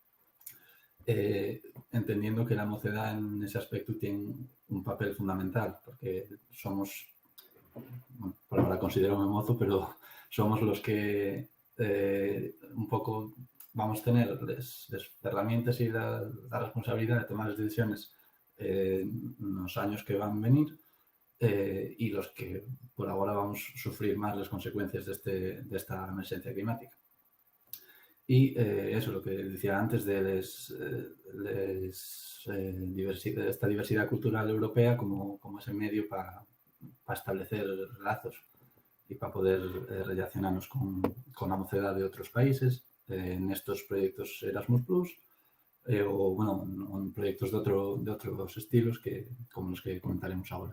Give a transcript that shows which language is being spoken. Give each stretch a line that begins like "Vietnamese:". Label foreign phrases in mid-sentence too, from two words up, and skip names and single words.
Spanish: entendiendo que la mocedad en ese aspecto tiene un papel fundamental, porque somos, bueno, por ahora considero mozo, pero somos los que un poco vamos a tener las herramientas y la responsabilidad de tomar las decisiones en los años que van a venir, y los que por ahora vamos a sufrir más las consecuencias de esta emergencia climática. Y eso, lo que decía antes de esta diversidade cultural europea como ese medio para establecer lazos
Galician: e para poder relacionarnos con a mocedade de outros países nestos proxectos Erasmus+, ou, bueno, en proxectos de outros estilos como os que comentaremos agora